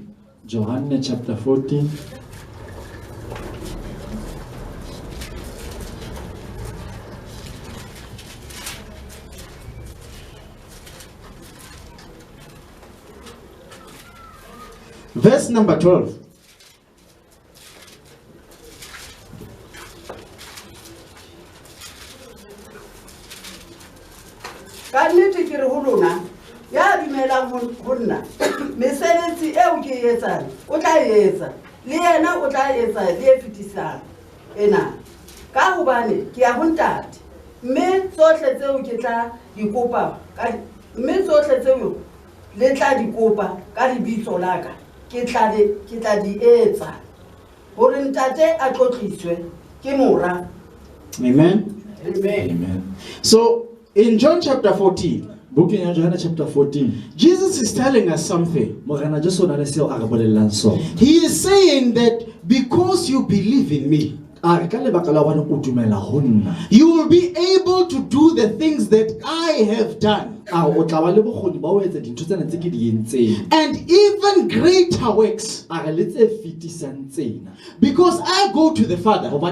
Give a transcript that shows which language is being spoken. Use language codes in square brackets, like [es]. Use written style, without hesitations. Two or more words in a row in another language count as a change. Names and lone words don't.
[en] John chapter 14. Verse number 12. [st] Ka nnete ke re ho lona ya dumelang ho nna mesebetsi eo ke e etsang o tla e etsa le yena o tla etsa le e fetisang ena ka hobane ke ya ho ntate mme tsohle tseo ke tla di kopa le tla di kopa ka lebitso la ka ke tla di etsa hore ntate a tlotliswe ke mora. Amen. Amen. [en] So in John chapter 14, Book in John chapter 14. Jesus is telling us something. He He is saying that because you believe in me, you will be able to do the things that I have done, and even greater works, because I go to the Father.